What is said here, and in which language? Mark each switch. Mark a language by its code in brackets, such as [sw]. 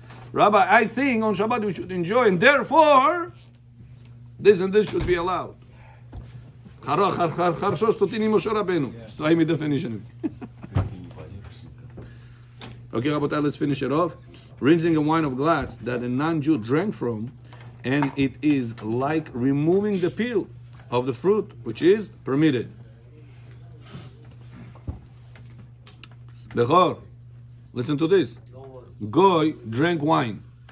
[en] Rabbi, I think on Shabbat you should enjoy, and therefore, this and this should be allowed. [ru] Хорошо, что ты не Моше Рабейну с твоими [en] definitions. Okay, Rabotai, let's finish it off. Rinsing a wine of glass that a non-Jew drank from, and it is like removing the peel of the fruit, which is permitted. Bechor, listen to this. Goy drank wine.